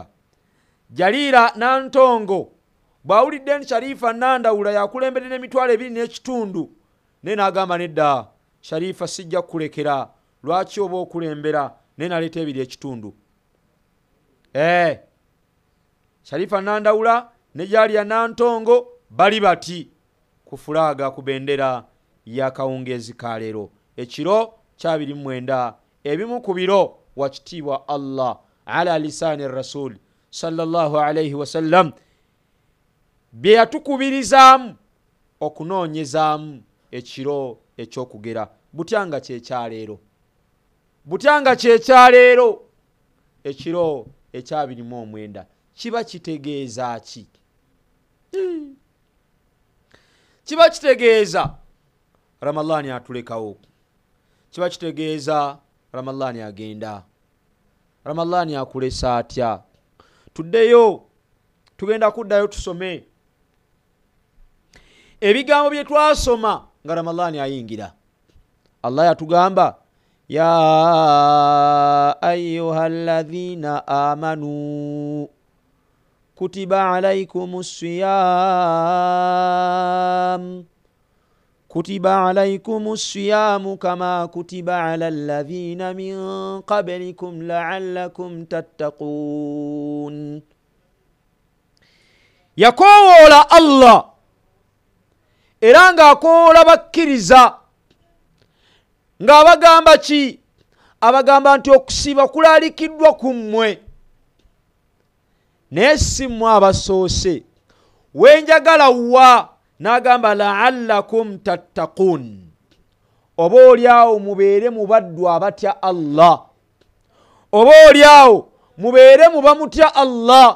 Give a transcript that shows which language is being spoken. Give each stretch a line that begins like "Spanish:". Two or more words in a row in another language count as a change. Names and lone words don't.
Ganda: Jalira Nantongo bwawulidde nti Sharifa Nandawula yakulembedde n'2,200 naye n'agamba nedda, Sharifa sijja kulekera, lwaki oba okulembera, naye naleeta 2,500. Sharifa Nandawula ne Jalira Nantongo bali bati ku fulaga ku bendera ya kawungeezi ka leero ekiro kya 29 ebimu ku biro wakitiibwa Allah
Arabic: على لسان رسول صلى الله عليه وسلم
Ganda: bye yatukubirizaamu okunoonyezaamu ekiro ekyokugera. Butyanga kyekyaleero, butyanga kyekyaleero ekiro ekya 29 kiba kitegeeza ki? Kiba kitegeeza Ramadhani atulekawo, kiba kitegeeza Ramadhani agenda, Ramadhani akulesa atya. Tuddeyo, tugenda kuddayo tusome ebigambo bye twasoma nga Ramadhani ayingira. Allah yatugamba
Arabic: يا أيها الذين آمنوا كتب عليكم الصيام كما كتب على الذين من قبلكم لعلكم تتقون.
Ganda: Yakoola Allah era ng'akoola bakkiriza ng'abagamba ki? Abagamba nti okusiba kulalikiddwa ku mmwe, naye si mmwe abasoose. Wenjagala wa n'agamba
Arabic: لعلكم تتقون,
Ganda: oba olyawo mubeere mu baddu abatya Allah, oba olyawo mubeere mu bamutya Allah.